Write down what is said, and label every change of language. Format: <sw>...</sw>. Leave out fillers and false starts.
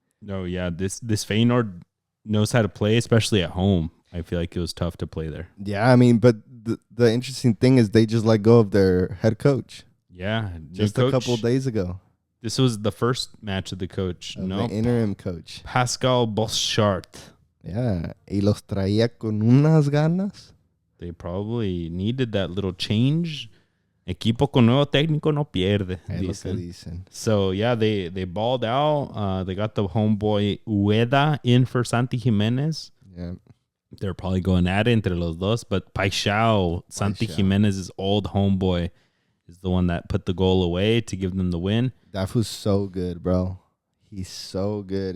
<en>No, yeah, this Feyenoord knows how to play, especially at home. I feel like it was tough to play there. Yeah, I mean, but the interesting thing is they just let go of their head coach. Yeah, just a couple of days ago. This was the first match of the coach. The interim coach. Pascal Boschart.</en> <es>Yeah, y los traía con unas ganas.</es> <en>They probably needed that little change.</en> <es>Equipo con nuevo técnico no pierde. Dicen.</es> <en>So, yeah, they balled out. They got the homeboy Ueda in for Santi Jimenez. Yeah. They're probably going at it entre los dos. But Paixão, Santi Jimenez's old homeboy, is the one that put the goal away to give them the win. That was so good, bro. He's so good.</en>